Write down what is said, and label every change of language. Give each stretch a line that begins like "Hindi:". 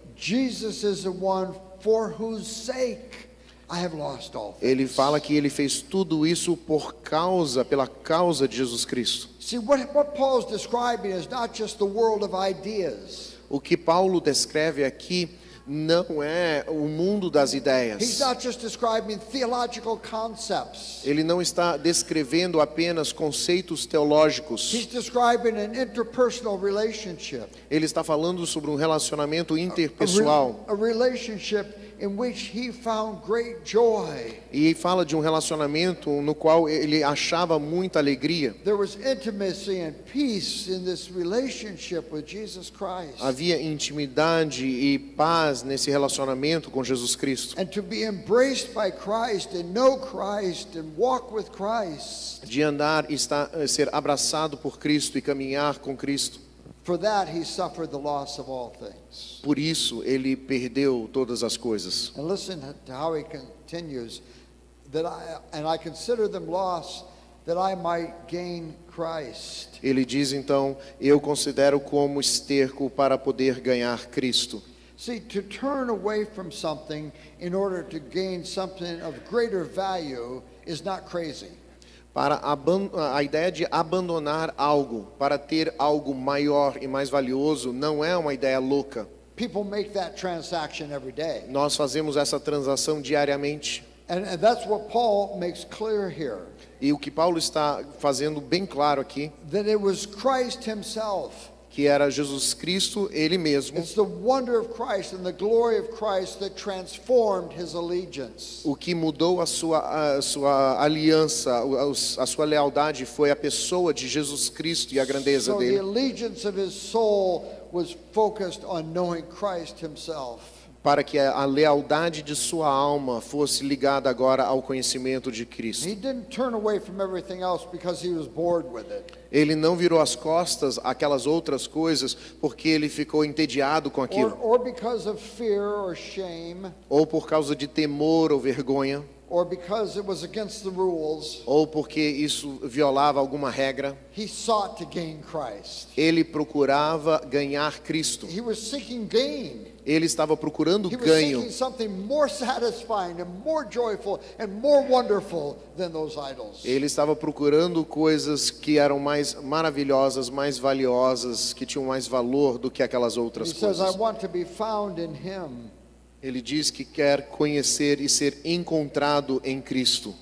English: Jesus is the one for whose sake I have lost all things.
Portuguese: Ele fala que ele fez tudo isso pela causa de Jesus Cristo.
English: See, what Paul's describing is not just the world of ideas.
Portuguese: O que Paulo descreve aqui não é o mundo das
English: He's
Portuguese: ideias.
English: not just describing theological concepts.
Portuguese: Ele não está descrevendo apenas conceitos teológicos.
English: He's describing an interpersonal relationship.
Portuguese: Ele está falando sobre um relacionamento interpessoal.
English: A relationship in which he found great joy.
Portuguese: E fala de um relacionamento no qual ele achava muita alegria.
English: There was intimacy and peace in this relationship with Jesus Christ.
Portuguese: Havia intimidade e paz nesse relacionamento com Jesus Cristo.
English: And to be embraced by Christ and know Christ and walk with Christ.
Portuguese: De andar e ser abraçado por Cristo e caminhar com Cristo.
English: For that he suffered the loss of all things.
Portuguese: Por isso ele perdeu todas as coisas.
English: And listen to how he continues, that I consider them loss that I might gain Christ.
Portuguese: Ele diz então, eu considero como esterco para poder ganhar Cristo.
English: See, to turn away from something in order to gain something of greater value is not crazy.
Portuguese: A ideia de abandonar algo para ter algo maior e mais valioso não é uma ideia louca.
English: People make that transaction every day.
Portuguese: Nós fazemos essa transação diariamente.
English: And that's what Paul makes clear here.
Portuguese: E o que Paulo está fazendo bem claro aqui,
English: That it was Christ himself.
Portuguese: que era Jesus Cristo, Ele mesmo.
English: It's the wonder of Christ and the glory of Christ that transformed his allegiance.
Portuguese: O que mudou a sua aliança, a sua lealdade foi a pessoa de Jesus Cristo e a grandeza
English: So the
Portuguese: dele.
English: allegiance of his soul was focused on knowing Christ himself.
Portuguese: Para que a lealdade de sua alma fosse ligada agora ao conhecimento de Cristo.
English: He didn't turn away from everything else because he was bored with it.
Portuguese: Ele não virou as costas àquelas outras coisas porque ele ficou entediado com aquilo.
English: Or because of fear or shame,
Portuguese: Ou por causa de temor ou vergonha.
English: or because it was against the rules,
Portuguese: ou porque isso violava alguma regra,
English: he sought to gain Christ.
Portuguese: ele procurava ganhar Cristo.
English: He was seeking gain.
Portuguese: Ele estava procurando
English: He was
Portuguese: ganho.
English: seeking something more satisfying and more joyful and more wonderful than those idols.
Portuguese: Ele estava procurando coisas que eram mais maravilhosas, mais valiosas, que tinham mais valor do que aquelas outras
English: He says, I
Portuguese: coisas.
English: want to be found in him.
Portuguese: Ele diz que quer conhecer e ser encontrado em Cristo.